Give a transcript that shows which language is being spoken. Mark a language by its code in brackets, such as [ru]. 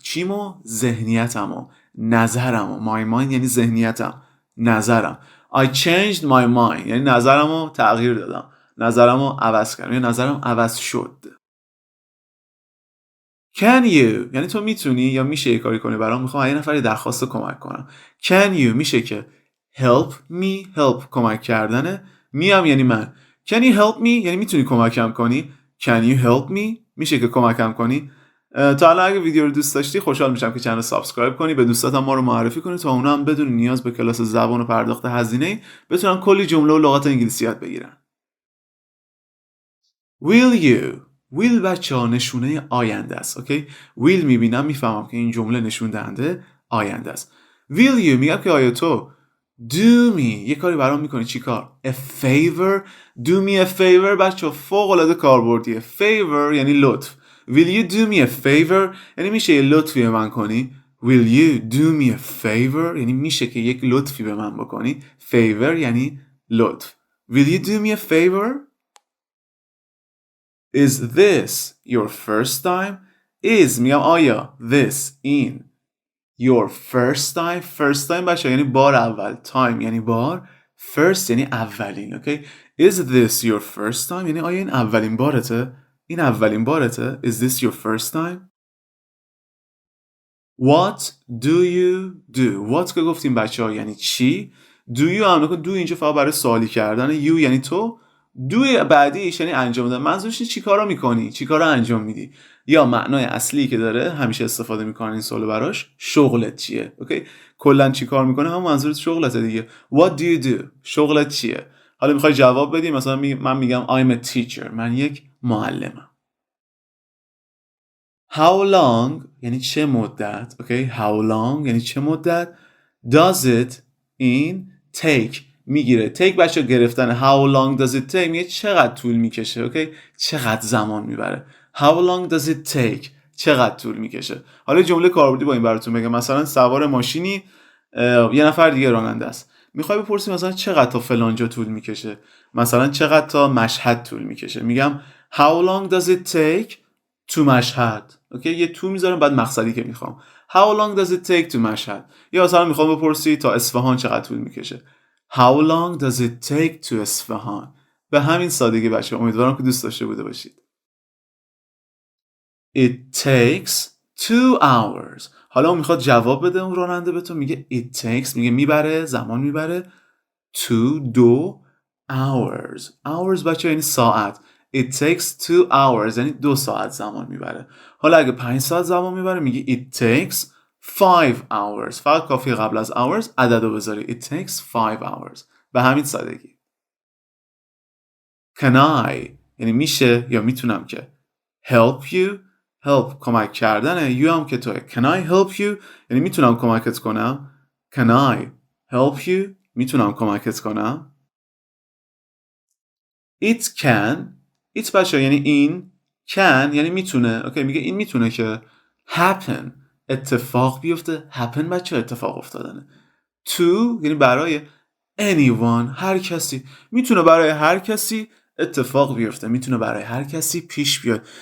[fa] چیمو؟ ذهنیتمو، نظرمو. my mind یعنی ذهنیتم، نظرم. [en] I changed my mind [fa] یعنی نظرمو تغییر دادم، نظرمو عوض کردم یا نظرم عوض شد. [en] Can you [fa] یعنی تو میتونی یا میشه یه کاری کنی برام، میخوام یه نفری درخواست کمک کنم. [en] Can you [fa] میشه که [en] help me. [fa] help کمک کردنه. me هم یعنی من. [en] Can you help me [fa] یعنی میتونی کمکم کنی. [en] Can you help me [fa] میشه که کمکم کنی. تا الان اگه ویدیو رو دوست داشتی خوشحال میشم که چنل سابسکرایب کنی، به دوستاتم ما رو معرفی کنی تا اونا هم بدون نیاز به کلاس زبان و پرداخت هزینه بتونن کلی جمله و لغات انگلیسی یاد بگیرن. [en] Will you. [fa] will بچه ها نشونه آینده است. اوکی؟ will میبینم میفهمم که این جمله نشون دهنده آینده است. [en] will you [fa] میگم که آیا تو [en] do me [fa] یه کاری برام میکنی. چی کار؟ a favor. [en] do me a favor [fa] بچه ها فوق العاده کاربردیه. favor یعنی لطف. [en] will you do me a favor [fa] یعنی میشه یه لطفی به من کنی. [en] will you do me a favor [fa] یعنی میشه که یک لطفی به من بکنی. favor یعنی لطف. [en] will you do me a favor. Is this your first time? Is [fa] میگم آیا [en] this این your first time. [fa] first time بچه یعنی بار اول. time یعنی بار. first یعنی اولین. اوکی؟ [en] Is this your first time [fa] یعنی آیا این اولین بارته؟ این اولین بارته؟ [en] Is this your first time? What do you do? [fa] What که گفتیم بچه ها یعنی چی. [en] Do you [fa] هم نکن. do اینجا فقط برای سوالی کردن. you یعنی تو. do بعدیش یعنی انجام دادن. منظورش چی کارا میکنی، چی کارا انجام میدی. یا معنای اصلی که داره همیشه استفاده میکنن این سوالو براش، شغلت چیه. اوکی؟ کلا چی کار میکنه هم منظورت شغلته دیگه. [en] What do you do؟ [fa] شغلت چیه؟ حالا میخوای جواب بدی، مثلا من میگم [en] I'm a teacher. [fa] من یک معلمم. [en] How long [fa] یعنی چه مدت. اوکی؟ How long یعنی چه مدت. [en] Does it این take میگیره. [fa] take بچه گرفتن. [en] How long does it take [fa] میگه چقدر طول میکشه. اوکی؟ چقدر زمان میبره. [en] How long does it take [fa] چقدر طول میکشه. حالا جمله کاربردی با این براتون بگم. مثلا سوار ماشینی، یه نفر دیگه راننده است، میخوای بپرسی مثلا چقدر تا فلان جا طول میکشه، مثلا چقدر تا مشهد طول میکشه، میگم [en] How long does it take to [fa] مشهد. اوکی؟ یه تو میذارم بعد مقصدی که میخوام. [en] How long does it take to مشهد. [fa] یا مثلا میخوام بپرسی تا اصفهان چقدر طول میکشه. [en] How long does it take to اصفهان. [fa] به همین سادگی بچه، امیدوارم که دوست داشته بوده باشید. [en] It takes 2 hours. [fa] حالا اون میخواد جواب بده، اون راننده به تو میگه [en] it takes [fa] میگه میبره، زمان میبره. [en] 2 hours. [fa] hours بچه یعنی ساعت. [en] It takes 2 hours [fa] یعنی 2 ساعت زمان میبره. حالا اگه 5 ساعت زمان میبره میگه [en] it takes 5 hours. [fa] فقط کافیه قبل از hours عددو بذاری. [en] It takes 5 hours. [fa] به همین سادگی. [en] Can I [fa] یعنی میشه یا میتونم که. [en] Help you. [fa] help کمک کردنه. you هم که توی. [en] Can I help you [fa] یعنی میتونم کمکت کنم. [en] Can I help you [fa] میتونم کمکت کنم. [en] It can. [fa] it بچه یعنی این. can یعنی میتونه. اوکی؟ میگه این میتونه که happen اتفاق بیفته. happen بچه اتفاق افتادنه. to یعنی برای anyone هر کسی. میتونه برای هر کسی اتفاق بیفته، میتونه برای هر کسی پیش بیاد.